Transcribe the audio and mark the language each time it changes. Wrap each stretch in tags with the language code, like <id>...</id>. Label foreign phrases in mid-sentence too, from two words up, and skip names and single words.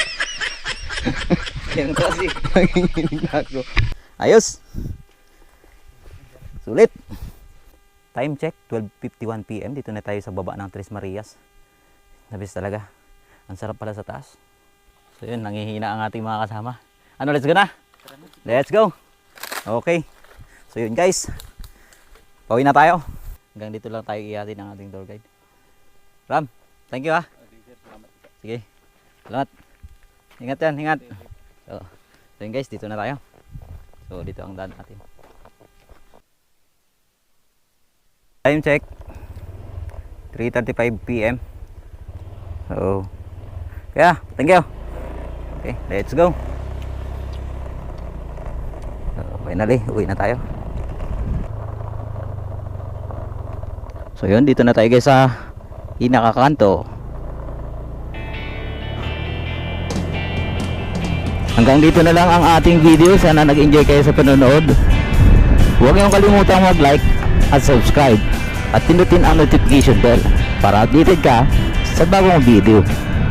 <tl>Yan kasi, nanginginig na ako. Ayos! Sulit!</tl> <en>Time check, 12:51 PM.</en> <tl>Dito na tayo sa baba ng Tres Marias. Nabis talaga. Ang sarap pala sa taas. So yun, nangihina ang ating mga kasama. Ano,</tl> <en>let's go na? Let's go! Okay.</en> <tl>So yun guys. Pauwi na tayo. Hanggang dito lang tayo iyatin ang ating tour guide. Ram,</tl> <en>thank you</en> <tl>ha. Sige. Salamat. Ingat yan, ingat. So yun guys, dito na tayo. So dito ang daan natin.</tl> <en>Time check. 3:35 PM. So yeah, thank you. Okay, let's go. So, finally,</en> <tl>uwi na tayo. So yun, dito na tayo guys sa pinakakanto. Hanggang dito na lang ang ating video. Sana nag-enjoy kayo sa panonood. Huwag niyong kalimutang mag-like at subscribe at pindutin ang</tl> <en>notification bell</en> <tl>para updated ka sa bagong video.</tl>